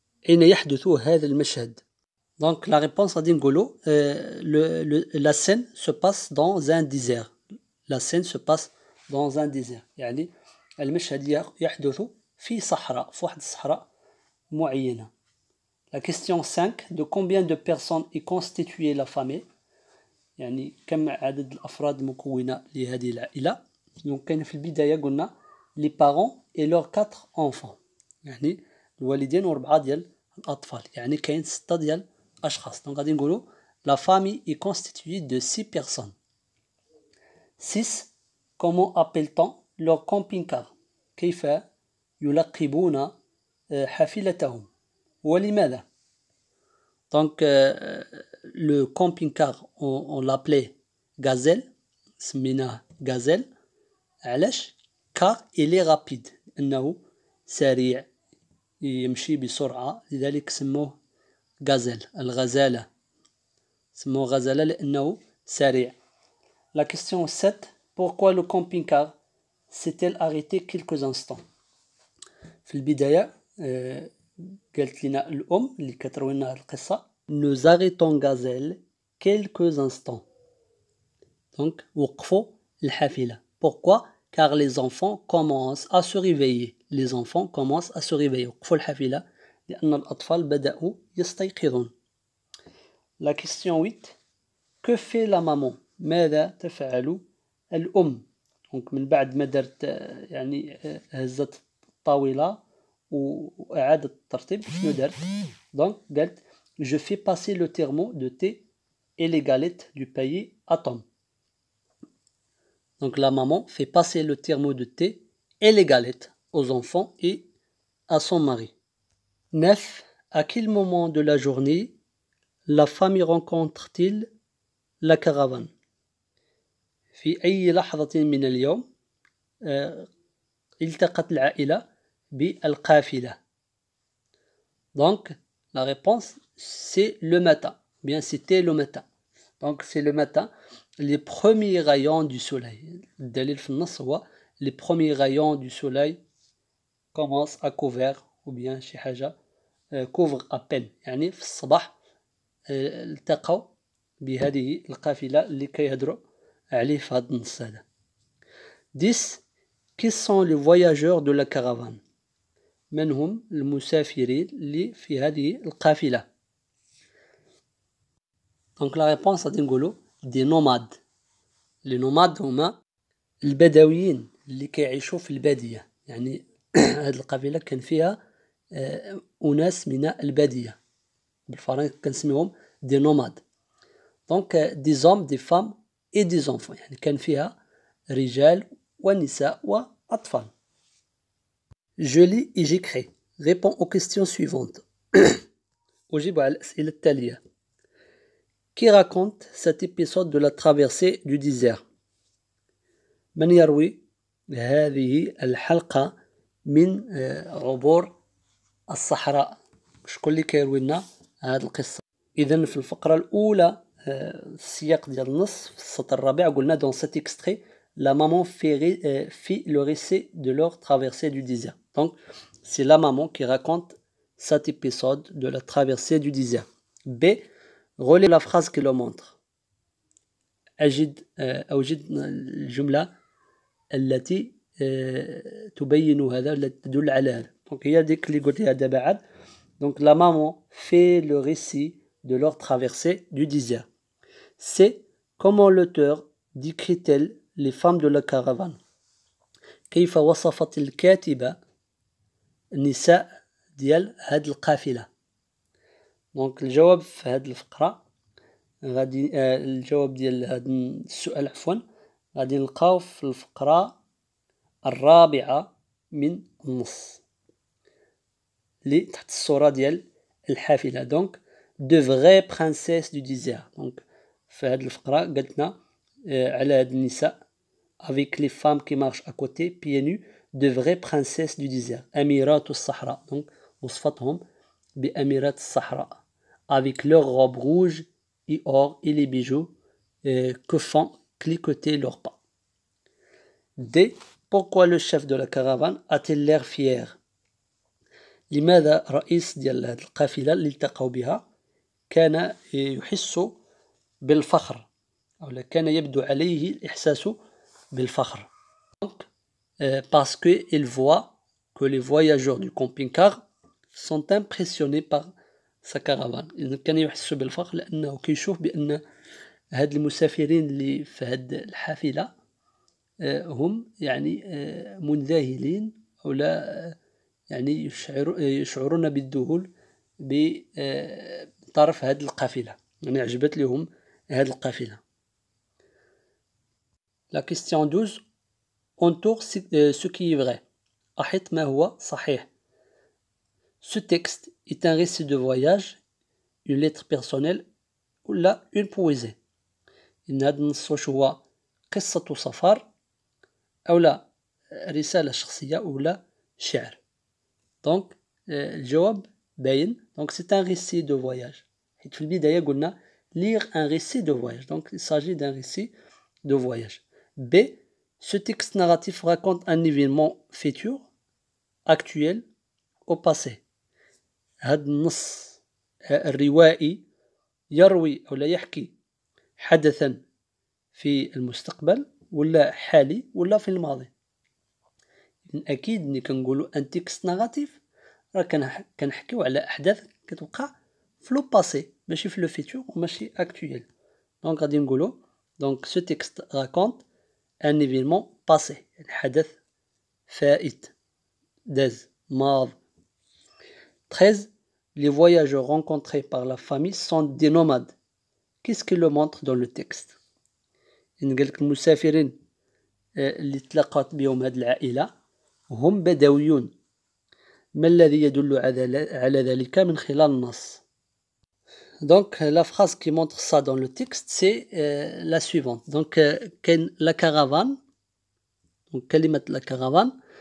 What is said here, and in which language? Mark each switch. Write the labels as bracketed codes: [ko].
[ar] أين يحدث هذا المشهد؟ [fr] Donc la réponse [ar] غادي نقولوا [fr] la scène se passe dans un désert. La scène se passe dans un désert. [ar] يعني المشهد يحدث في صحراء في واحد الصحراء معينة. [fr] La question 5. De combien de personnes est constituée la famille? [ar] يعني كم عدد الأفراد المكونة لهذه العائلة؟ donc كان في البداية قلنا [fr] les parents et leurs 4 enfants [ar] يعني الوالدين و4 ديال الأطفال يعني كاين 6 ديال الأشخاص. [fr] donc [ar] غادي نقولوا [fr] la famille est constituée de 6 personnes. 6. Comment appelle-t-on leur camping-car? [ar] كيف يلقبون حافلتهم ولماذا؟ [fr] donc le camping-car on l'appelait gazelle [ar] سميناه gazelle علاش؟ [fr] car il est rapide [ar] انه سريع يمشي بسرعة لذلك سموه gazelle الغزالة سموه غزالة لأنه سريع. [fr] La question 7. Pourquoi le camping-car s'est-elle arrêté quelques instants? [ar] في البداية قالت لنا الأم اللي كتروي لنا القصة [fr] nous arrêtons gazelle quelques instants. [ar] donc وقفوا الحافلة. [fr] Pourquoi? Car les enfants commencent à se réveiller. Les enfants commencent à se réveiller. [ar] وقفوا الحافلة لأن الأطفال بدأوا يستيقظون. [fr] La question 8. Que fait la maman? [ar] ماذا تفعل الأم؟ [fr] donc [ar] من بعد ما درت يعني هزت الطاولة وأعادت الترتيب شنو دارت؟ [fr] donc قالت je fais passer le thermo de thé et les galettes du pays à Tom. donc la maman fait passer le thermo de thé et les galettes aux enfants et à son mari. 9. À quel moment de la journée la famille rencontre-t-il la caravane? [ar] في أي لحظة من اليوم التقت العائلة بالقافلة. [fr] Donc, la réponse, c'est le matin. Bien, c'était le matin. Donc, c'est le matin, les premiers rayons du soleil. [ar] الدليل في النص هو [fr] les premiers rayons du soleil commencent à couvrir ou bien [ar] شي حاجة [fr] couvre à peine. [ar] يعني في الصباح التقوا بهذه القافلة اللي كيهدروا عليه في هذا النص هذا. [fr] 10. Qui sont les voyageurs de la caravane? [ar] من هم المسافرين اللي في هذه القافلة؟ [fr] Donc la réponse [ar] غادي نقولوا [fr] des nomades. [ar] Les nomades هما البدويين اللي كيعيشوا في البادية. يعني هذه القافلة كان فيها أناس من البادية. بالفرنسي كنسميهم [fr] des nomades. Donc des hommes, des femmes et des enfants. [ar] يعني كان فيها رجال ونساء وأطفال. [fr] Je lis et j'écris. Réponds aux questions suivantes. [ar] أجيب على الأسئلة التالية. [fr] Qui raconte cet épisode de la traversée du désert? [ar] من يروي هذه الحلقة من عبور الصحراء؟ شكون اللي كيروي لنا هذه القصة؟ إذن في الفقرة الأولى السياق ديال النص في السطر الرابع قلنا [fr] dans cet extrait la maman fit le récit de leur traversée du désert. Donc c'est la maman qui raconte cet épisode de la traversée du désert. B. Relis la phrase qui le montre. [ar] أوجد الجملة التي تبين هذا التي تدل على هذا. Donc هي ديك اللي قلتيها دابا عاد. [fr] Donc la maman fait le récit de leur traversée du désert. C'est comment l'auteur décrit-elle les femmes de la caravane. [ar] كيف وصفت الكاتبة النساء ديال هاد القافلة. دونك الجواب في هاد الفقرة غادي الجواب ديال هاد السؤال عفوا غادي نلقاو في الفقرة الرابعة من النص اللي تحت الصورة ديال الحافلة. [fr] دونك de vraies princesses du désert. [ar] دونك في هاد الفقرة قالتنا على هاد النساء [fr] avec les femmes qui marchent à côté pieds nus de vraies princesses du désert. [ar] أميرات الصحراء. دونك وصفتهم بأميرات الصحراء [fr] avec leurs robes rouges et or et les bijoux que font cliqueter leurs pas. D. Pourquoi le chef de la caravane a-t-il l'air fier? [ar] لماذا رئيس ديال هذه القافلة اللي التقوا بها كان يحس بالفخر أو كان يبدو عليه الإحساس بالفخر. [fr] Donc, parce qu'il voit que les voyageurs du camping-car sont impressionnés par sa caravane. [ar] إذا كان يحس بالفخر لأنه كيشوف بأن هاد المسافرين اللي في هاد الحافلة هم يعني منذهلين أو لا يعني يشعرون بالذهول بطرف هاد القافلة. يعني عجبت لهم هاد القافلة. [fr] La question 12. Entoure ce qui est vrai. [ar] أحط ما هو صحيح. [fr] Ce texte est un récit de voyage, une lettre personnelle ou là une poésie. [ar] إن هذا النص واش هو قصة سفر أو لا رسالة شخصية أو لا شعر. دونك الجواب باين. [fr] دونك c'est un récit de voyage. [ar] حيت في البداية قلنا [fr] lire un récit de voyage. Donc il s'agit d'un récit de voyage. B. Ce texte narratif raconte un événement futur, actuel, au passé. [ar] هذا النص الروائي يروي أو لا يحكي حدثا في المستقبل ولا حالي ولا في الماضي. أكيد ملي كنقولوا [fr] ان تكست ناراتيف [ar] راه كنحكيو على أحداث كتوقع في [fr] لو باسي [ar] ماشي في [fr] لو فيتور [ar] وماشي [fr] اكطويل. [ar] دونك غادي نقولوا دونك [fr] سو تكست راكونت ان ايفينمون باسي [ar] حدث فائت داز ماض. [fr] 13. Les voyageurs rencontrés par la famille sont des nomades. Qu'est-ce qui le montre dans le texte? [ar] إن قالك المسافرين اللي تلاقات بهم هاد العائلة هم بدويون. ما الذي يدل على ذلك من خلال النص. [fr] Donc la phrase qui montre ça dans le texte c'est la suivante. Donc كاين la caravane. Donc كلمة la caravane.